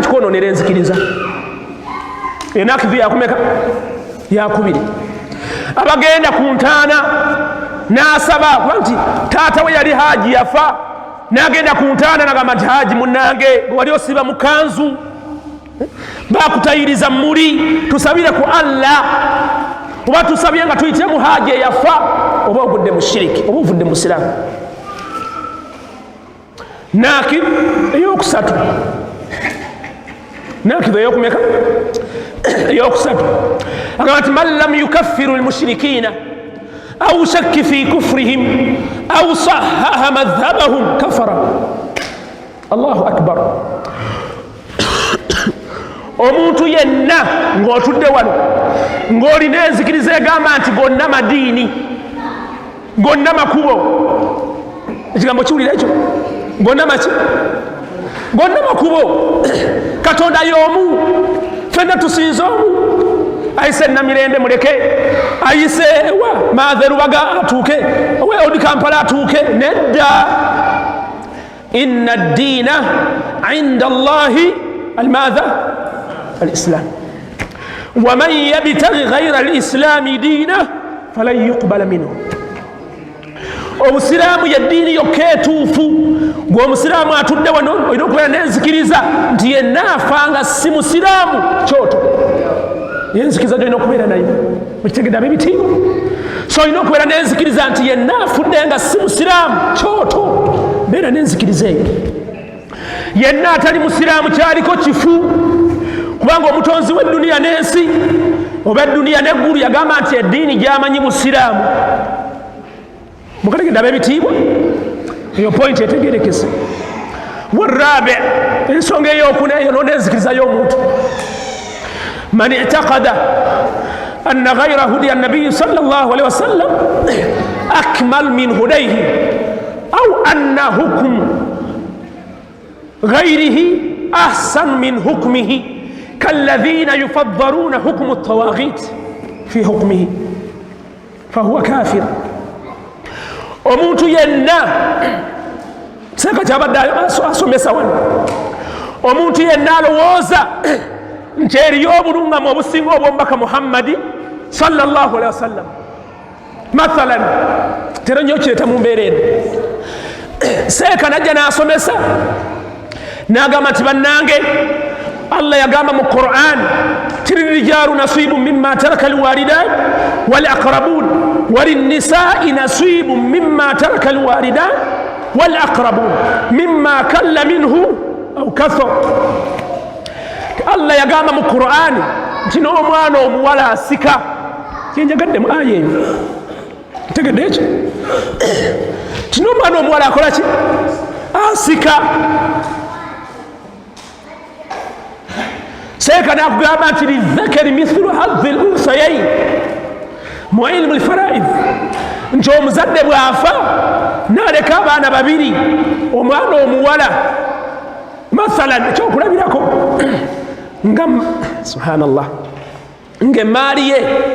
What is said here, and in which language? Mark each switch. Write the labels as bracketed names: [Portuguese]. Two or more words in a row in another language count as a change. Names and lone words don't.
[Ganda] kikoononera enzikiriza enakivu yakumeka yakubiri abagenda ku ntaana n'asaba kuba nti taata we yali haaji yafa n'agenda ku ntaana n'agamba nti haaji munnange bwe wali osiba mu kanzu bakutayiriza muli tusabire ku Allah oba tusabye nga tuyite mu haaji eyafa oba ogudde mu shiriki oba ovudde mu siraamu nakib eyokusatu nakibu eyokumeka eyokusatu agamba nti [Arabic] من لم يكفر المشركين أو شك في كفرهم أو صحح مذهبهم كفر. الله أكبر. [Ganda] Omuntu yenna ng'otudde wano ng'olina enzikiriza egamba nti gonna madiini gonna makubo, ekigambo kiwulira ekyo, gonna maki, gonna makubo, katonda y'omu, fenna tusinza omu. Ayise Namirembe muleke, ayise wa Maadhe Rubaga atuuke, we Odi Kampala atuuke, nedda. [Arabic] إن الدين عند الله الإسلام ومن يبتغ غير الإسلام دينا فلن يقبل منه. [Ganda] Obusiraamu y'eddiini yokka etuufu. Gwe omusiraamu atudde wano olina okubeera n'enzikiriza nti yenna afanga si musiraamu kyoto. Yenzikiriza gy'olina okubeera nayo okitegedde ab'ebitiibwa. So olina okubeera n'enzikiriza nti yenna afudde nga si musiraamu kyoto. Beera n'enzikiriza eyo. Yenna atali musiraamu kyaliko kifu, kubanga omutonzi w'edduniya n'ensi oba edduniya n'eggulu yagamba nti eddiini gy'amanyi busiraamu. Mukategedde ab'ebitiibwa, eyo point etegerekese. Warrabi, ensonga ey'okuna eyo n'enzikiriza y'omuntu. [Arabic] من اعتقد أن غير هدي النبي صلى الله عليه وسلم أكمل من هديه أو أن حكم غيره أحسن من حكمه كالذين يفضلون حكم الطواغيت في حكمه فهو كافر. [Ganda] omuntu yenna seka kyabadde asomesa wano, omuntu yenna alowooza nti eriyo obulungamu obusinga obw'omubaka Muhammadi [Arabic] صلى الله عليه وسلم. [Ganda] Mathalan, tera nnyo kireeta mu mbeera eno, seeka najja n'asomesa n'agamba nti bannange Allah yagamba mu Qur'an [Arabic] للرجال نصيب مما ترك الوالدان والأقربون وللنساء نصيب مما ترك الوالدان والأقربون مما قل منه أو كثر. [Ganda] Allah yagamba mu Qur'an nti n'omwana omuwala asika. Kyenjagadde mu aya eyo tegedde ekyo nti n'omwana omuwala akola ki? Asika. Seeka n'akugamba nti [Arabic] للذكر مثل حظ الأنثيين [Ganda] mu [Arabic] علم الفرائض, [Ganda] nti omuzadde bw'afa n'aleka abaana babiri, omwana omuwala mathalan ekyokulabirako nga subhanallah ng'emaali ye